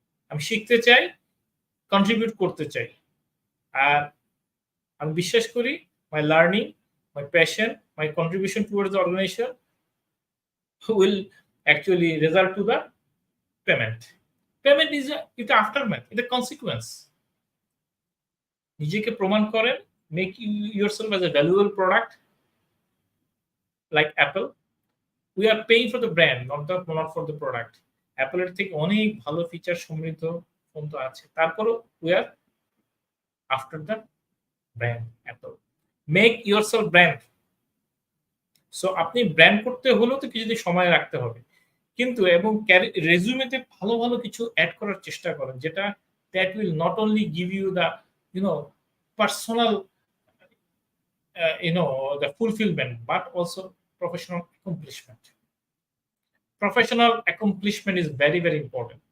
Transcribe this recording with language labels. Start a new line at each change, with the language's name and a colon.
Bangla: আমি শিখতে চাই, কন্ট্রিবিউট করতে চাই। আর আমি বিশ্বাস করি
English: My learning, my passion, my contribution towards the organisation will actually result to the payment. Payment is এটা aftermath, এটা consequence.
Bangla: নিজেকে প্রমাণ করেন,
English: Make yourself as a valuable product like Apple. We are paying for the brand, not for the product.
Bangla: Apple এর থেকে অনেক ভালো feature সমৃদ্ধ ফোন তো আছে, তারপরও
English: we are after the brand Apple. Make yourself brand.
Bangla: So আপনি brand করতে হলেও তো কিছুদিন সময় রাখতে হবে, কিন্তু এবং রেজুমেতে ভালো ভালো কিছু অ্যাড করার চেষ্টা করেন, যেটা
English: That will not only give you the personal the fulfillment, but also professional accomplishment. Professional accomplishment is very very important.